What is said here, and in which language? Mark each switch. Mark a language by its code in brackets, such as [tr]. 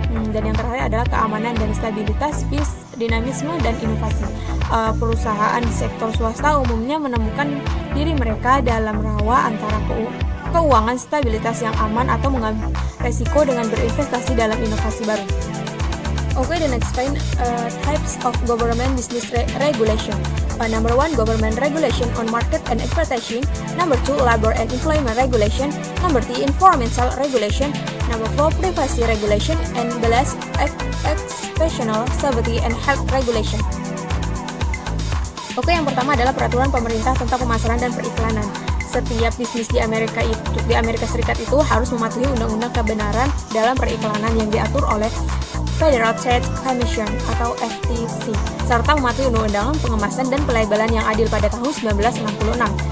[id] Dan yang terakhir adalah keamanan dan stabilitas, dinamisme dan inovasi. Perusahaan di sektor swasta umumnya menemukan diri mereka dalam rawa antara keuangan stabilitas yang aman atau mengambil resiko dengan berinvestasi dalam inovasi baru. [en] Okay, the next point, types of government business regulation. Number 1, government regulation on market and advertising. Number 2, labor and employment regulation. Number 3, environmental regulation. Number 4, privacy regulation. And the last, occupational safety and health regulation. [id] Oke, yang pertama adalah peraturan pemerintah tentang pemasaran dan periklanan. Setiap bisnis di Amerika Serikat itu harus mematuhi undang-undang kebenaran dalam periklanan yang diatur oleh Federal Trade Commission atau FTC, serta mematuhi undang-undang pengemasan dan pelabelan yang adil pada tahun 1966.